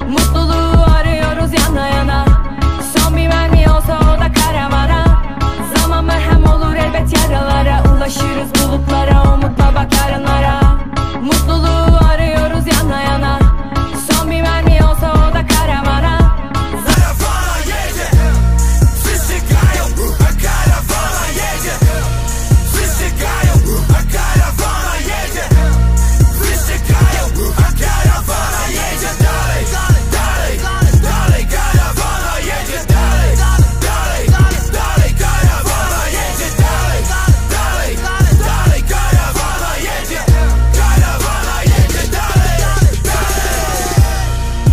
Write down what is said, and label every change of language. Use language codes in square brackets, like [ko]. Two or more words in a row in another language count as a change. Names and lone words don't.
[tr] Mutluluğu arıyoruz yana yana. Son bir mermi olsa o da karavana. Zaman merhem olur elbet yaralara. Ulaşırız bulutlara, umutla bak yarınlara. Mutluluğu arıyoruz yana yana. Son bir mermi olsa o da karavana. [pl] Karawana jedzie, wszyscy grają, a karawana jedzie. Wszyscy grają, a karawana jedzie. Wszyscy grają, a karawana jedzie dalej, dalej, dalej, karawana jedzie dalej, dalej, dalej, karawana jedzie dalej, dalej, dalej, karawana jedzie dalej, dalej.